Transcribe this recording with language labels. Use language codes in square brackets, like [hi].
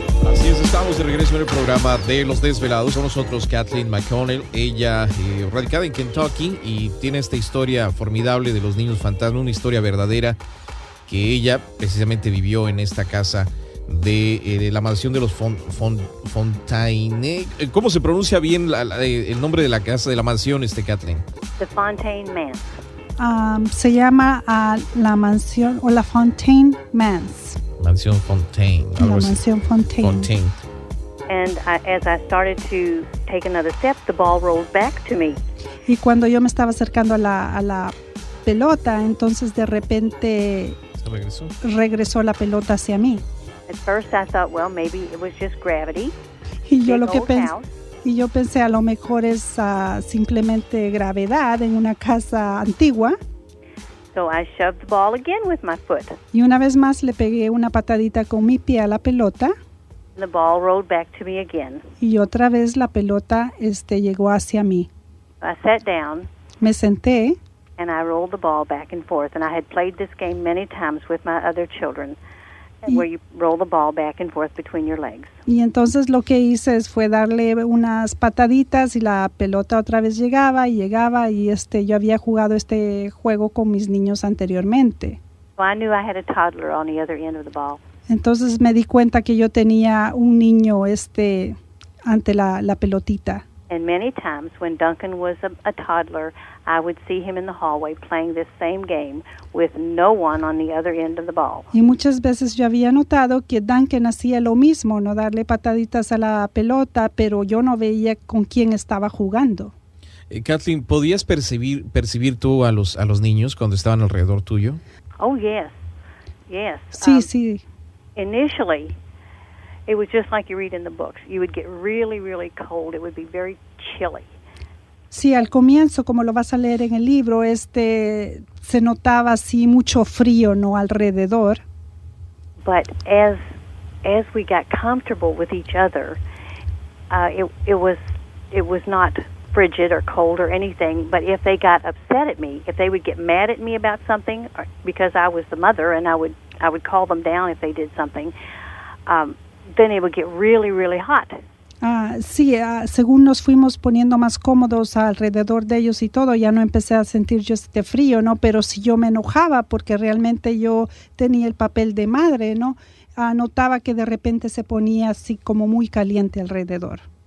[es] Así es, estamos de regreso en el programa de Los Desvelados. Con nosotros Kathleen McConnell, ella radicada en Kentucky y tiene esta historia formidable de los niños fantasmas, una historia verdadera que ella precisamente vivió en esta casa de la mansión de los Fontaine. ¿Cómo se pronuncia bien el nombre de la casa, de la mansión, Kathleen? [en] The Fontaine Manse. [es] Se llama la mansión o la Fontaine Manse. Mansión Fontaine. La mansión Fontaine. [en] And as I started to take another step, the ball rolled back to me. [es] Y cuando yo me estaba acercando a la pelota, entonces de repente regresó la pelota hacia mí. [en] At first I thought, well, maybe it was just gravity. [es] Y yo pensé, a lo mejor es simplemente gravedad en una casa antigua. [en] So I shoved the ball again with my foot. [es] Y una vez más le pegué una patadita con mi pie a la pelota. [en] The ball rolled back to me again. [es] Y otra vez la pelota llegó hacia mí. [en] I sat down. [es] Me senté. [en] And I rolled the ball back and forth. And I had played this game many times with my other children, where you roll the ball back and forth between your legs. [es] Y entonces lo que hice fue darle unas pataditas y la pelota otra vez llegaba y yo había jugado este juego con mis niños anteriormente. [en] So I knew I had a toddler on the other end of the ball. [es] Entonces me di cuenta que yo tenía un niño ante la pelotita. [en] And many times when Duncan was a toddler, I would see him in the hallway playing this same game with no one on the other end of the ball. [es] Y muchas veces yo había notado que Duncan hacía lo mismo, no darle pataditas a la pelota, pero yo no veía con quién estaba jugando. Kathleen, ¿podías percibir tú a los niños cuando estaban alrededor tuyo? [en] Oh, yes. Yes. [es] Sí, sí. [en] Initially, it was just like you read in the books. You would get really, really cold. It would be very chilly. [es] Sí, al comienzo, como lo vas a leer en el libro, se notaba así mucho frío, ¿no? Alrededor. [en] But as we got comfortable with each other, it was not frigid or cold or anything. But if they got upset at me, if they would get mad at me about something, because I was the mother and I would call them down if they did something, then it would get really, really hot. [es] Sí, según nos fuimos poniendo más cómodos alrededor de ellos y todo, ya no empecé a sentir yo este frío, ¿no? Pero si yo me enojaba porque realmente yo tenía el papel de madre, ¿no? Notaba que de repente se ponía así como muy caliente alrededor.